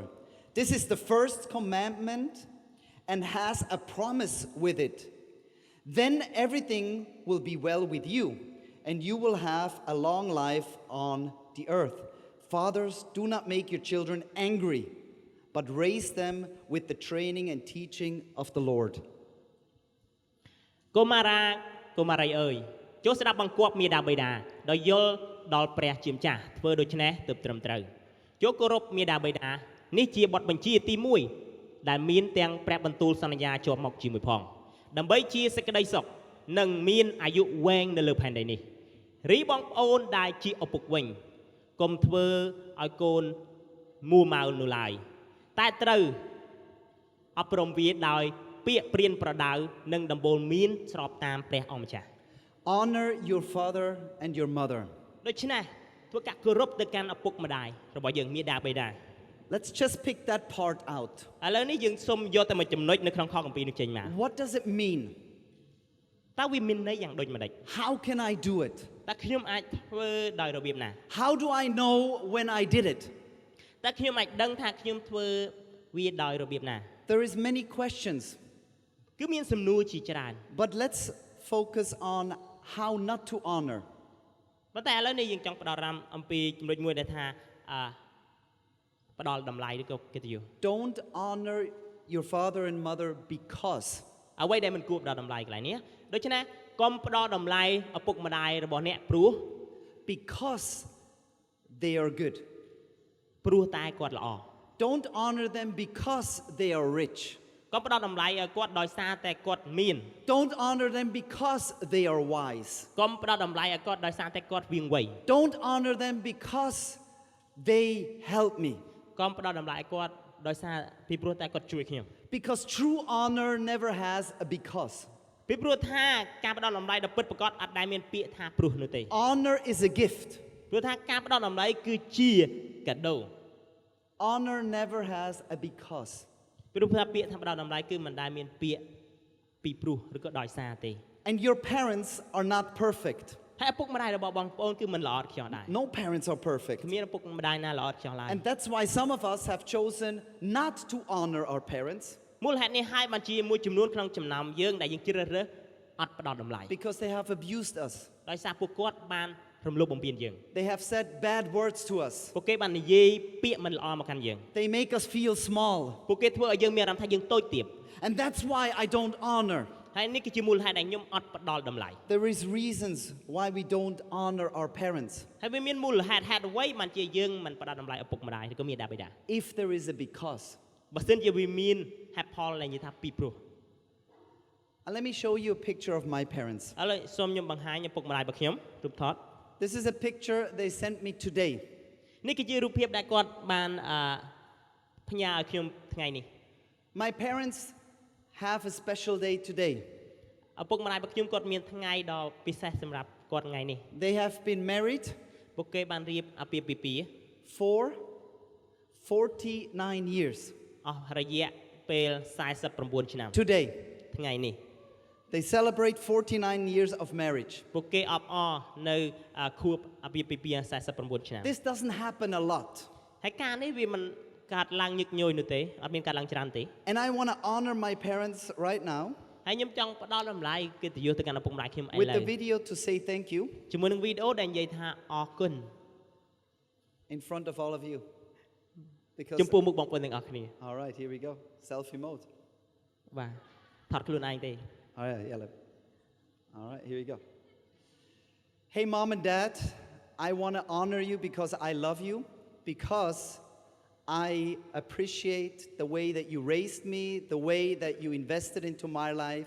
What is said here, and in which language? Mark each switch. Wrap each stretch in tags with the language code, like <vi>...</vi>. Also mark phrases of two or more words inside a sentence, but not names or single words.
<en>This is the first commandment and has a promise with it. Then everything will be well with you, and you will have a long life on the earth. Fathers, do not make your children angry, but raise them with the training and teaching of the Lord.</en> <km>កុមារាកុមារីអើយចូលស្ដាប់បង្គាប់មាតាបិតាដោយយល់ដល់ព្រះជាម្ចាស់ធ្វើដូច្នេះទើបត្រឹមត្រូវចូលគោរពមាតាបិតានេះជាបទបញ្ជាទី 1ដែលមានទាំងព្រះបន្ទូលសន្យាជាប់មកជាមួយផងដើម្បីជាសេចក្តីសុខនិងមានអាយុវែងនៅលើផែនដីនេះរីបងប្អូនដែលជាឪពុកវិញកុំធ្វើឲ្យកូនមួម៉ៅនោះឡើយតែត្រូវអប់រំវាដោយពាក្យព្រានប្រដៅនិងដំបូលមានស្របតាមព្រះអង្គម្ចាស់</km> <en>Honor your father and your mother.</en> <km>ដូច្នេះធ្វើការគោរពទៅកាន់ឪពុកម្ដាយរបស់យើងមាតាបិតា</km> <en>Let's just pick that part out.</en> <km>ឥឡូវនេះយើងសូមយកតែមួយចំណុចនៅក្នុងខគម្ពីរនេះចេញមក</km> <en>What does it mean?</en> <km>តើវាមានន័យយ៉ាងដូចម្ដេច</km> <en>How can I do it?</en> <km>តើខ្ញុំអាចធ្វើដោយរបៀបណា</km> <en>How do I know when I did it?</en> <km>តើខ្ញុំអាចដឹងថាខ្ញុំធ្វើវាដោយរបៀបណា</km> <en>There is many questions.</en> <km>គឺមានសំណួរជាច្រើន</km> <en>But let's focus on how not to honor.</en> <km>ប៉ុន្តែឥឡូវនេះយើងចង់ផ្ដោតអារម្មណ៍អំពីចំណុចមួយដែលថាផ្ដល់តម្លៃឬក៏កិត្តិយស</km> <en>Don't honor your father and mother because</en> <km>អ្វីដែលមិនគួរផ្ដល់តម្លៃកន្លែងនេះដូច្នេះកុំផ្ដល់តម្លៃឪពុកម្ដាយរបស់អ្នកព្រោះ</km> <en>because they are good.</en> <km>ព្រោះតែគាត់ល្អ</km> <en>Don't honor them because they are rich.</en> <km>កុំផ្ដល់តម្លៃឲ្យគាត់ដោយសារតែគាត់មាន</km> <en>Don't honor them because they are wise.</en> <km>កុំផ្ដល់តម្លៃឲ្យគាត់ដោយសារតែគាត់វាងវៃ</km> <en>Don't honor them because they help me.</en> <km>កុំផ្ដល់តម្លៃឲ្យគាត់ដោយសារពីព្រោះតែគាត់ជួយខ្ញុំ</km> <en>Because true honor never has a because.</en> <km>ពីព្រោះថាការផ្ដល់តម្លៃដល់ពិតប្រាកដអត់ដែលមានពាក្យថាព្រោះនោះទេ</km> <en>Honor is a gift.</en> <km>ព្រោះថាការផ្ដល់តម្លៃគឺជាកាដូ</km> <en>Honor never has a because.</en> <km>ព្រោះថាពាក្យថាផ្ដល់តម្លៃគឺមិនដែលមានពាក្យពីព្រោះឬក៏ដោយសារទេ</km> <en>And your parents are not perfect.</en> <km>ហើយឪពុកម្ដាយរបស់បងប្អូនគឺមិនល្អឥតខ្ចោះដែរ</km> <en>No parents are perfect.</en> <km>គ្មានឪពុកម្ដាយណាល្អឥតខ្ចោះឡើយ</km> <en>And that's why some of us have chosen not to honor our parents</en> <km>មូលហេតុនេះហើយបានជាមួយចំនួនក្នុងចំណោមយើងដែលយើងជ្រើសរើសអត់ផ្ដល់តម្លៃ</km> <en>because they have abused us.</en> <km>ដោយសារពួកគាត់បានរំលោភបំពានយើង</km> <en>They have said bad words to us.</en> <km>ពួកគេបាននិយាយពាក្យមិនល្អមកកាន់យើង</km> <en>They make us feel small.</en> <km>ពួកគេធ្វើឲ្យយើងមានអារម្មណ៍ថាយើងតូចទាប</km> <en>And that's why I don't honor.</en> <km>ហើយនេះគឺជាមូលហេតុដែលខ្ញុំអត់ផ្ដល់តម្លៃ</km> <en>There is reasons why we don't honor our parents.</en> <km>ហើយវាមានមូលហេតុអ្វីបានជាយើងមិនផ្ដល់តម្លៃឪពុកម្ដាយឬក៏មាតាបិតា</km> <en>If there is a because.</en> <km>បើសិនជាវាមានហេតុផលដែលនិយាយថាពីព្រោះ</km> <en>And let me show you a picture of my parents.</en> <km>ឥឡូវសូមខ្ញុំបង្ហាញឪពុកម្ដាយរបស់ខ្ញុំរូបថត</km> <en>This is a picture they sent me today.</en> <km>នេះគឺជារូបភាពដែលគាត់បានផ្ញើឲ្យខ្ញុំថ្ងៃនេះ</km> <en>My parents have a special day today.</en> <km>ឪពុកម្ដាយរបស់ខ្ញុំគាត់មានថ្ងៃដ៏ពិសេសសម្រាប់គាត់ថ្ងៃនេះ</km> <en>They have been married</en> <km>ពួកគេបានរៀបអាពាហ៍ពិពាហ៍</km> <en>for 49 years.</en> <km>អស់រយៈពេល49ឆ្នាំ</km> <en>Today,</en> <km>ថ្ងៃនេះ</km> <en>they celebrate 49 years of marriage.</en> <km>ពួកគេអបអរនៅខួបអាពាហ៍ពិពាហ៍49ឆ្នាំ</km> <en>This doesn't happen a lot.</en> <km>ហើយការនេះវាមិនកើតឡើងញឹកញយនោះទេអត់មានកើតឡើងច្រើនទេ</km> <en>And I want to honor my parents right now</en> <km>ហើយខ្ញុំចង់ផ្ដល់តម្លៃកិត្តិយសទៅកាន់ឪពុកម្ដាយខ្ញុំឥ</km> <en>with</en> <km>ឡូ</km> <en>the</en> <km>វ</km> <en>video to say thank you</en> <km>ជាមួយនឹងវីដេអូដែលនិយាយថាអរគុណ</km> <en>in front of all of you. Because</en> <km>ចំពោះមុខបងប្អូនទាំងអស់គ្នា</km> <en>all right, here we go. Selfie mode.</en> <km>បាទថតខ្លួនឯងទេ</km> <en>All right, yeah. All right, here we go. Hey, mom and dad, I want to honor you because I love you, because I appreciate the way that you raised me, the way that you invested into my life.</en>